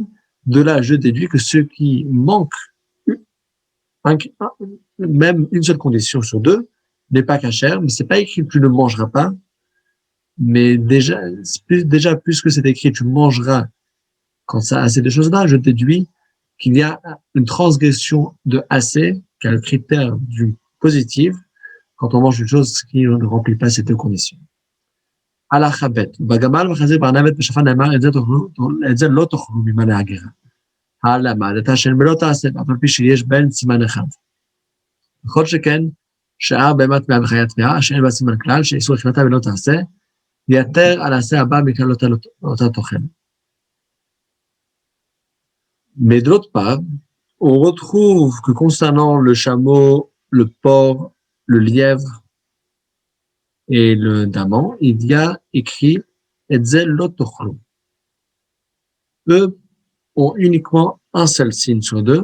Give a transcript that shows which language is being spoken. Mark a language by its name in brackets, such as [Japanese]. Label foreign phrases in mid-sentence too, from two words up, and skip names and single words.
[French] De là, je déduis que ceux qui manquent même une seule condition sur deux n'est pas cachère, mais c'est pas écrit tu ne mangeras pas, mais déjà puisque c'est écrit tu mangeras quand ça a ces choses-là, je déduis qu'il y a une transgression de assez, qui est le critère du positif, quand on mange une chose qui ne remplit pas ces deux conditions. [Hebrew] הלכה ב' בגמל וחזיר בארנבת בשפן נאמר את זה לא תאכלו ממעלה הגרה. הלמדת שהן בלא תעשה, אף על פי שיש בהן סימן אחד. בכל שכן, שאר בהמה טמאה וחיה טמאה, שאין בה סימן כלל, שאיסור אכילתה ולא תעשה, יתר על העשה הבא מכלל אותה תאכל. [French] Mais d'autre part, on retrouve que concernant le chameau, le porc, le lièvre et le daman, il y a écrit [Hebrew] אצל לא תאכלו. [French] Eux ont uniquement un seul signe sur deux.